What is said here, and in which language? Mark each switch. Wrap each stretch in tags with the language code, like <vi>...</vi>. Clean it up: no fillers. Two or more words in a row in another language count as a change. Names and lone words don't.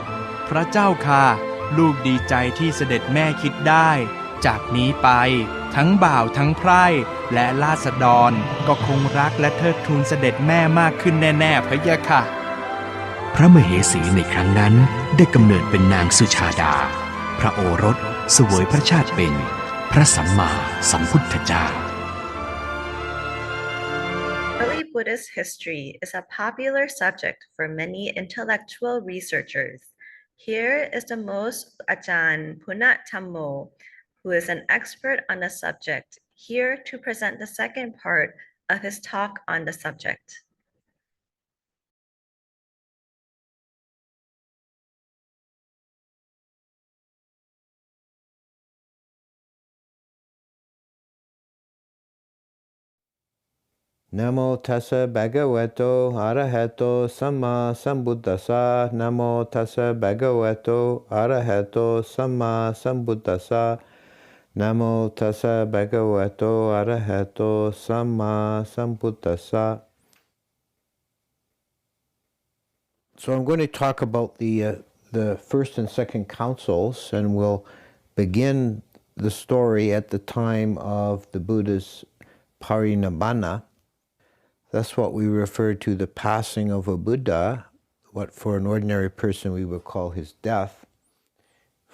<th>พระเจ้าค่ะลูกดีใจที่เสด็จแม่คิดได้จากนี้ไปทั้งบ่าวทั้งไพร่และราษฎรก็คงรักและเทิดทูนเสด็จแม่มากขึ้นแน่ๆพะยะค่ะ พระมเหสีในครั้งนั้นได้กำเนิดเป็นนางสุชาดาพระโอรสเสวยพระชาติเป็นพระสัมมาสัมพุทธเจ้า</th> <en>Early Buddhist history is a popular subject for many intellectual researchers. Here is the most Ajahn Punathammo, who is an expert on the subject, here to present the second part of his talk on the subject.</en> <pi>Namo tassa bhagavato arahato samma sambuddhassa. Namo tassa bhagavato arahato samma sambuddhassa. Namo tassa bhagavato arahato samma sambuddhassa.</pi> <en>So I'm going to talk about the first and second councils, and we'll begin the story at the time of the Buddha's parinibbana. That's what we refer to the passing of a Buddha, what for an ordinary person we would call his death.</en>